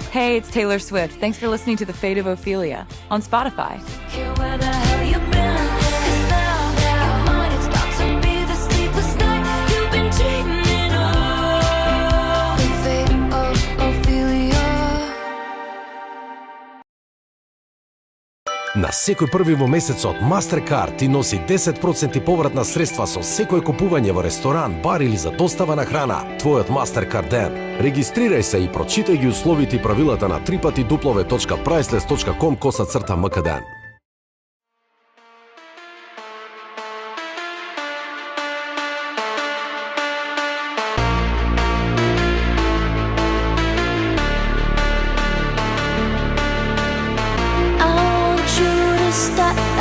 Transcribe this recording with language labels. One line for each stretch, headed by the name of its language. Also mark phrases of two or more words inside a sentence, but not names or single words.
English: Hey, it's Taylor Swift. Thanks for listening to The Fate of Ophelia on Spotify. Care where the hell you been? 'Cause now your mind is about to be the sleepless night you've been dreaming of. The fate of Ophelia.
Macedonian: На секој први во месецот Mastercard ти носи 10% повратна средства со секој купување во ресторан, бар или за достава на храна. Твојот Mastercard ден. Регистрирај се и прочитај ги условите и правилата на www.priceless.com/mkden.
English: I want you to stay.